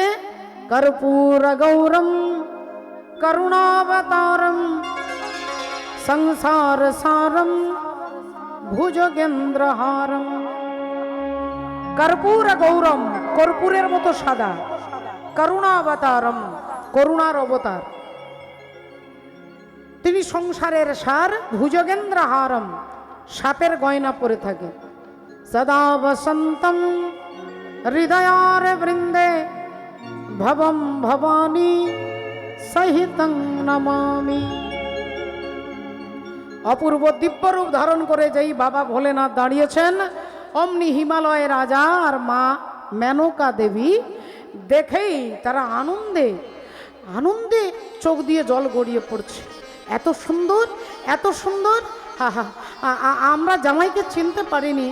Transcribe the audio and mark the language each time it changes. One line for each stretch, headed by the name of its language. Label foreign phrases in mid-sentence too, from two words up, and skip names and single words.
Sanskrit: কর্পূর গৌরম করুণাবতারম সংসার সারম ভুজগেন্দ্রহারম। কর্পূর গৌরম,
Bangla: কর্পূরের মতো সাদা, করুণাবতারম, করুণার অবতার। তিনি সংসারের সার, ভুজগেন্দ্রহারম, সাপের গয়না পরে থাকে।
Sanskrit: सदा वसंतम हृदयार वृंदे भवम भवानी सहितं नमामि।
Bangla: অপূর্ব দিব্য রূপ ধারণ করে যেই বাবা ভোলেনাথ দাঁড়িয়েছেন, অমনি হিমালয় রাজা আর মা মেনকা দেবী দেখেই তারা আনন্দে আনন্দে চোখ দিয়ে জল গড়িয়ে পড়ছে। এত সুন্দর, এত সুন্দর, হা হা, আমরা জামাইকে চিনতে পারিনি।